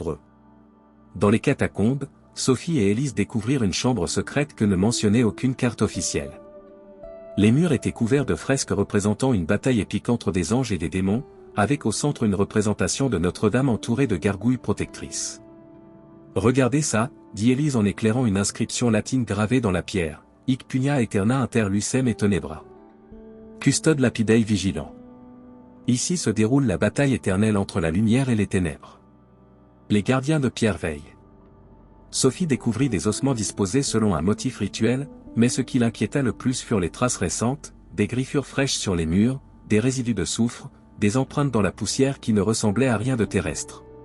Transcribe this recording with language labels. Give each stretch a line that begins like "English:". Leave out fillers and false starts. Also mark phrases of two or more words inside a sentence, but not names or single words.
French: » Dans les catacombes, Sophie et Élise découvrirent une chambre secrète que ne mentionnait aucune carte officielle. Les murs étaient couverts de fresques représentant une bataille épique entre des anges et des démons, avec au centre une représentation de Notre-Dame entourée de gargouilles protectrices. « Regardez ça », dit Élise en éclairant une inscription latine gravée dans la pierre, «
Latin: Hic pugna aeterna inter lucem et tenebra. Custode lapidei vigilant.
French: » Ici se déroule la bataille éternelle entre la lumière et les ténèbres. Les gardiens de pierre veillent. Sophie découvrit des ossements disposés selon un motif rituel, mais ce qui l'inquiéta le plus furent les traces récentes, des griffures fraîches sur les murs, des résidus de soufre, des empreintes dans la poussière qui ne ressemblaient à rien de terrestre.